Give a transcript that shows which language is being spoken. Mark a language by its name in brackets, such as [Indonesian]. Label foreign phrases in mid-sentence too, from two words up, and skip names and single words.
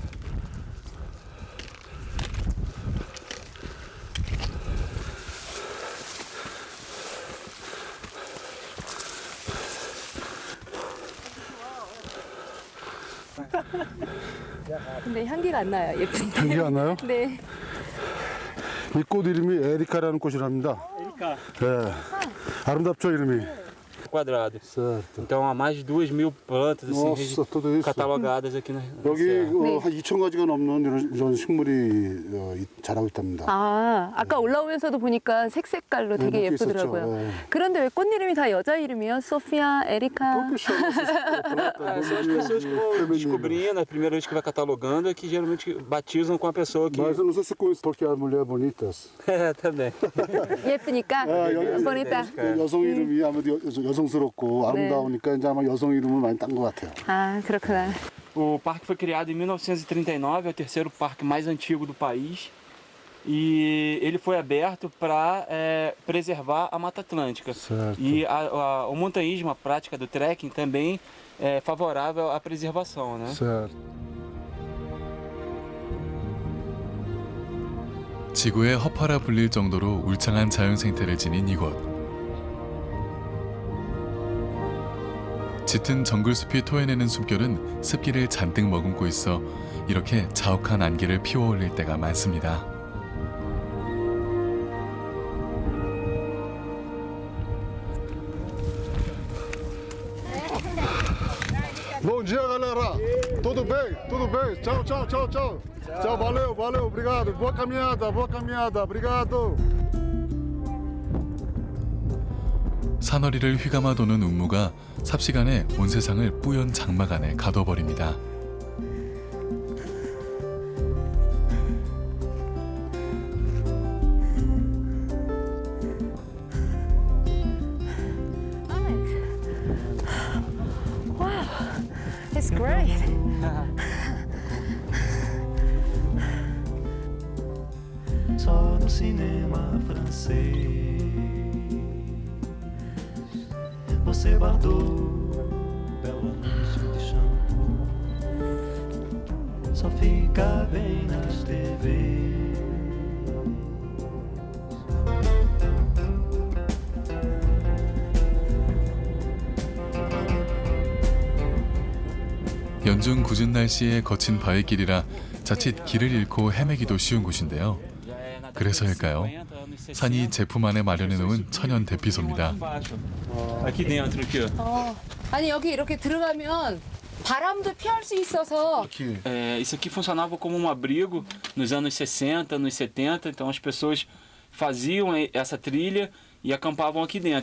[Korean] 근데 향기가 안 나요. 예쁜데. 향기가 안 nayo? 네. 이 꽃 이름이 에리카라는 꽃이랍니다. 에리카. 네. 아름답죠 이름이. [Portuguese] Quadrado. Então há mais de 2.000 plantas assim, Nossa, tudo isso. catalogadas aqui na [Korean] 여기 [Portuguese] serra. [Korean] 한 2,000가지가 넘는 이런 식물이 자라고 있답니다. 아, 아까 올라오면서도 보니까 색색깔로 되게 네, 예쁘더라고요. 있었죠. 네. 그런데 왜 꽃 이름이 다 여자 이름이요? 소피아, 에리카. [Portuguese] São as pessoas que vão descobrindo, a primeira vez que vai catalogando é que geralmente batizam com a pessoa que... Mas eu não sei se conhece porque as mulheres bonitas. É, também. [Korean] 예쁘니까 보니까. 여성 이름이 아무래도 여성스럽고 아름다우니까 이제 아마 여성 이름을 많이 딴 것 같아요. 아, 그렇구나. [Portuguese] O parque foi criado em 1939, é o terceiro parque mais antigo do país. E ele foi aberto para preservar a Mata Atlântica. Certo. E o montanhismo, a prática do trekking, também é favorável à preservação, né? Certo. [Korean] 지구의 허파라 불릴 정도로 울창한 자연 생태를 지닌 이곳. 짙은 정글숲이 토해내는 숨결은 습기를 잔뜩 머금고 있어 이렇게 자욱한 안개를 피워올릴 때가 많습니다. [Portuguese] Bom dia, galera. Tudo bem? Tudo bem? Tchau, tchau, tchau, tchau. Tchau, valeu, valeu, obrigado. Boa caminhada, obrigado. [Korean] 산허리를 휘감아 도는 운무가 삽시간에 온 세상을 뿌연 장막 안에 가둬버립니다. [English] Wow, it's great. [Portuguese] Só no cinema francês você guardou belo anúncio de shampoo. Só fica bem nas TVs. [Korean] 연중 궂은 날씨에 거친 바위 길이라 자칫 길을 잃고 헤매기도 쉬운 곳인데요. 그래서일까요? 산이 제품 안에 마련해 놓은 천연 대피소입니다. [Portuguese] Aqui dentro, aqui, ó. [Korean] 아니 여기 이렇게 들어가면 바람도 피할 수 있어서 [Portuguese] Isso aqui funcionava como um abrigo nos anos 60, nos 70, então as pessoas faziam essa trilha e acampavam aqui dentro.